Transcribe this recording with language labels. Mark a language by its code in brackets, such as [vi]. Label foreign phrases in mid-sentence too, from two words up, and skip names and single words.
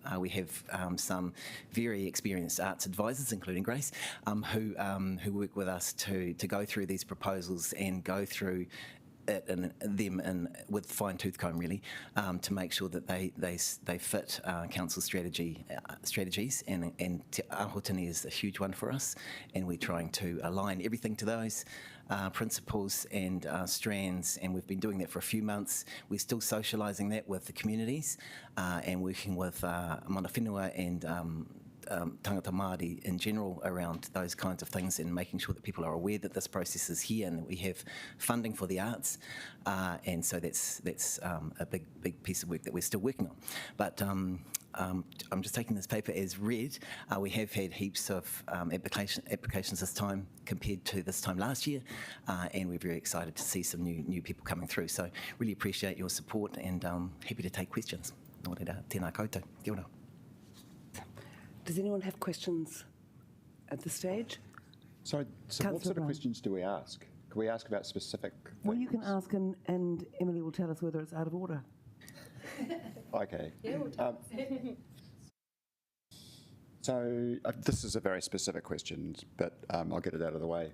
[en] We have some very experienced arts advisors, including Grace, who work with us to go through these proposals and go through them with fine-tooth comb, really, to make sure that they fit council strategies, and ahotini is a huge one for us, and we're trying to align everything to those principles and strands, and we've been doing that for a few months. We're still socialising that with the communities and working with [mi] mana whenua [en] and [mi] tangata Māori [en] in general around those kinds of things, and making sure that people are aware that this process is here and that we have funding for the arts, and so that's a big piece of work that we're still working on. But I'm just taking this paper as read. We have had heaps of applications this time compared to this time last year, and we're very excited to see some new people coming through. So really appreciate your support, and happy to take questions. [mi] Nō reira, tēnā koutou. Kia ora. [en] Does anyone have questions at this stage? So what sort of questions do we ask? Can we ask about specific things? Well, you can ask, and Emily will tell us whether it's out of order. Okay. So this is a very specific question, but I'll get it out of the way.